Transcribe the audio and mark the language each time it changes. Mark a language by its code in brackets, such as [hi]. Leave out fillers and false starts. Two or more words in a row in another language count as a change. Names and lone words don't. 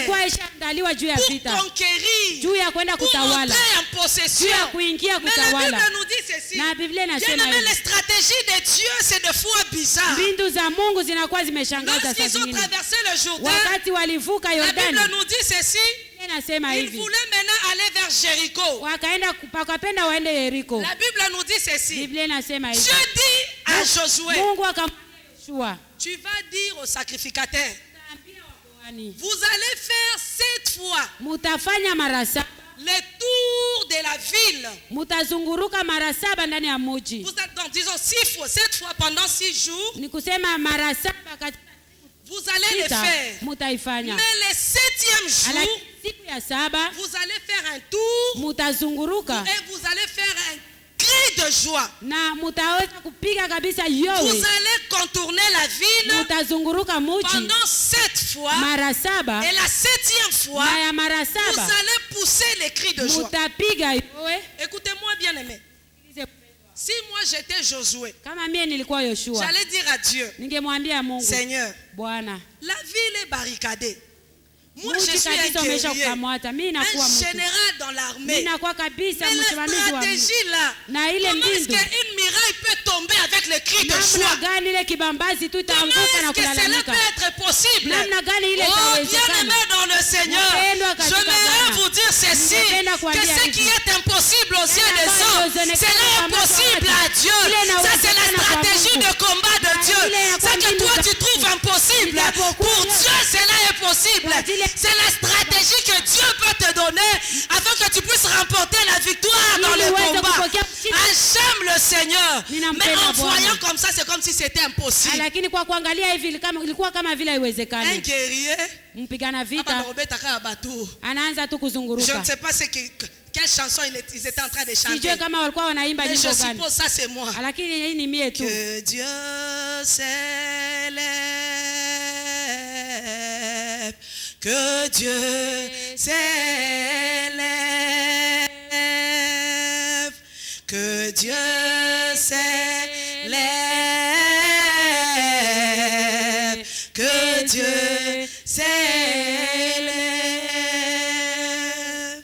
[sw] Alikuwa ishaandaliwa juu ya [fr] pour [sw] vita. [fr] conquérir, [sw] Juu ya kwenda [fr] pour [sw] kutawala. [fr] entrer en [sw] Juu [fr] possession. [sw] ya kuingia [fr] Mais la [sw] kutawala. [fr] Bible nous dit ceci, ceci. [sw] Na Biblia inasema [fr] Bien-aimé, [sw] hivi. [fr] les stratégies de Dieu, c'est des fois bizarre. [sw] Mbindu za Mungu zinakuwa zimeshangaza saa [fr] Lorsqu'ils ont [sw] zingine. [fr] traversé le Jourdain, [sw] Wakati walivuka [fr] la [sw] Yordani, [fr] Bible nous dit ceci. [sw] Biblia inasema [fr] Ils [sw] hivi. [fr] voulaient maintenant aller vers Jéricho. [sw] Wakapenda waende Yeriko. [fr] La Bible nous dit ceci. [sw] Biblia inasema hivi. [fr] Dieu dit à Josué, [sw] Mungu akamwambia Yoshua, [fr] tu vas dire aux sacrificateurs, [sw] "Utaambia wakohani, [fr] vous allez faire 7 fois [sw] mutafanya mara saba, [fr] le tour de la ville. [sw] mutazunguruka mara saba ndani ya mji." [fr] Vous êtes donc, disons 6 fois, 7 fois pendant 6 jours, [sw] Ni kusema mara saba katika [fr] vous allez le [sw] sita [fr] faire. [sw] mutaifanya. [fr] Mais le 7e jour, [sw] Lakini siku ya saba [fr] vous allez faire un tour [sw] mutazunguruka [fr] et vous allez faire un cri de joie. [sw] na mutaweza kupiga kabisa [fr] Vous [sw] yowe. [fr] allez contourner la ville [sw] Mutazunguruka mji [fr] pendant 7 fois. [sw] mara saba, [fr] Et la 7e fois, [sw] na ya mara [fr] vous [sw] saba [fr] allez pousser les cris de joie. [sw] mutapiga yowe. [fr] Écoutez-moi bien aimé. Si moi j'étais Josué, [sw] Kama mie nilikuwa Yoshua, [fr] j'allais dire à Dieu, [sw] ningemwambia Mungu, [fr] Seigneur, [sw] Bwana, [fr] la ville est barricadée. Moi je [sw] mji [fr] suis un [sw] kabisa umesha [fr] guerrier, [sw] kukamata. Mimi [fr] un [sw] nakuwa mtu, [fr] général dans l'armée. [sw] mimi nakuwa kabisa [fr] Mais la [sw] msimamizi wa mji. [fr] stratégie là, [sw] Na ile [fr] comment est-ce [sw] mbindu, [fr] qu'une muraille peut tomber avec le cri de [sw] namna [fr] joie? [sw] gani ile kibambazi tu [fr] Comment [sw] itaanguka na [fr] est-ce que cela [sw] kulalamika? [fr] peut être possible? [sw] Namna gani ile [fr] Oh, [sw] itawezekana? [fr] bien-aimé dans le Seigneur, [sw] Mpendwa katika [fr] j'aimerais [sw] Bwana, [fr] vous dire ceci, [sw] ningependa [fr] que [sw] kuambia [fr] ce [sw] hivi. [fr] qui est impossible aux yeux [sw] Yale [fr] des [sw] ambayo [fr] hommes, [sw] yawezekana [fr] cela est [sw] kwa macho ya [fr] possible [sw] watu. [fr] à Dieu. [sw] Ile [fr] Ça, c'est la [sw] inawezekana kwa [fr] stratégie [sw] Mungu. [fr] de combat de [sw] Na [fr] Dieu. [sw] ile ya [fr] C'est que [sw] mbindu [fr] toi, [sw] za [fr] tu trouves impossible. [sw] Ijapokuwa [fr] Pour Dieu- Dieu, cela est possible. [sw] Kwa ajili ya- [fr] C'est la stratégie que Dieu peut te donner afin que tu puisses remporter la victoire dans [sw] Ili [fr] le [sw] uweze [fr] combat. [sw] kupokea ushindi. [fr] Ah, j'aime le Seigneur. [sw] Ninampenda [fr] Mais en [sw] Bwana. [fr] voyant comme ça, c'est comme si c'était impossible. [sw] Lakini kwa kuangalia hivi ilikuwa kama vile [fr] Un [sw] haiwezekani. [fr] guerrier, [sw] Mpigana hapa vita Robert Abatou. anaanza tu [fr] Je ne [sw] kuzunguruka. [fr] sais pas quelle chanson ils étaient en train de chanter. [sw] Sijue kama walikuwa wanaimba [fr] Mais je [sw] nyimbo gani, [fr] suppose ça c'est moi. [sw] lakini hii ni mie tu. [fr] Que Dieu s'élève, que Dieu s'élève, que Dieu s'élève, que Dieu s'élève.